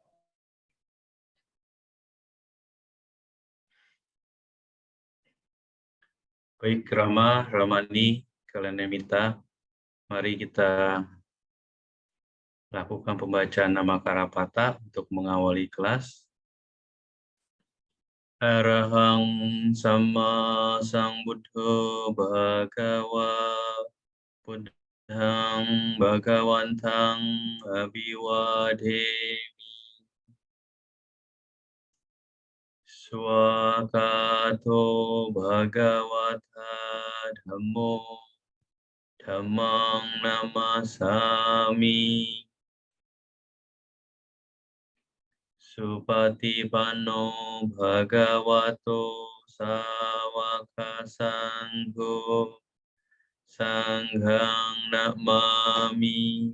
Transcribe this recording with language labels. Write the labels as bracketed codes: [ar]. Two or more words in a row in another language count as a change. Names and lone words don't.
[id] Baik, Rama, Ramani, kalian Namita, mari kita lakukan pembacaan nama Karapata untuk mengawali kelas. [pi] Arahang Sama Sambuddho Bhagava Buddhang Bhagawantang Abhiwademi Swakato Bhagavata Dhammo Dhammang Namasami Supatipanno Bhagavato Sawaka Sangho Sanghang Namami.